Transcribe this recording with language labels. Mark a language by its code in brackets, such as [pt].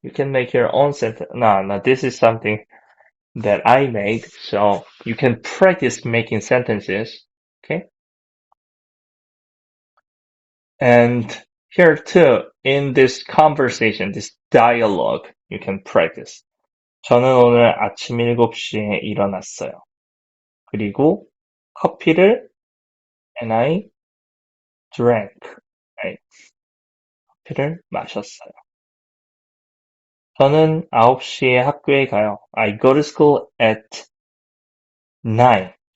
[en] You can make your own sentence. No, this is something that I made, so you can practice making sentences, okay? And here too, in this conversation, this dialogue, you can practice. [ko] 저는 오늘 아침 7시에 일어났어요. 그리고 커피를 [en] and I drank. right? [ko] 커피를 마셨어요. 저는 9시에 학교에 가요. [en] I go to school at 9.